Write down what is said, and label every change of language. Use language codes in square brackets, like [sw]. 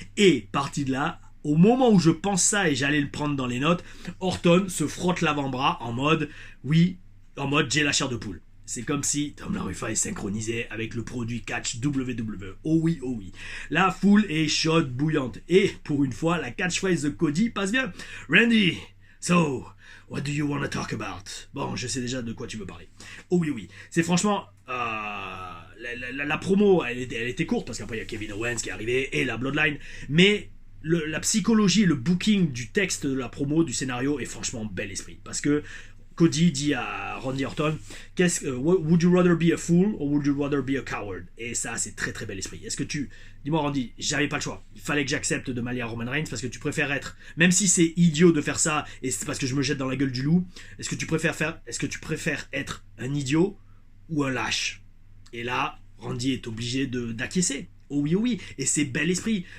[fr] Et parti de là, au moment où je pense ça et j'allais le prendre dans les notes, Orton se frotte l'avant-bras en mode, j'ai la chair de poule. C'est comme si Tom LaRufa est synchronisé avec le produit catch WWE. Oh oui, oh oui. La foule est chaude, bouillante. Et pour une fois, la catchphrase de Cody passe bien. [en] Randy, so, what do you want to talk about? [fr] Bon, je sais déjà de quoi tu veux parler. Oh oui, oui. C'est franchement... la promo, elle était courte, parce qu'après il y a Kevin Owens qui est arrivé, et la Bloodline. Mais... la psychologie, le booking du texte de la promo, du scénario est franchement bel esprit. Parce que Cody dit à Randy Orton, [en] would you rather be a fool or would you rather be a coward? [fr] Et ça, c'est très très bel esprit. Dis-moi Randy, j'avais pas le choix. Il fallait que j'accepte de m'allier à Roman Reigns parce que tu préfères être, même si c'est idiot de faire ça et c'est parce que je me jette dans la gueule du loup, est-ce que tu préfères être un idiot ou un lâche? Et là, Randy est obligé d'acquiescer. Oh oui, oh oui, et c'est bel esprit.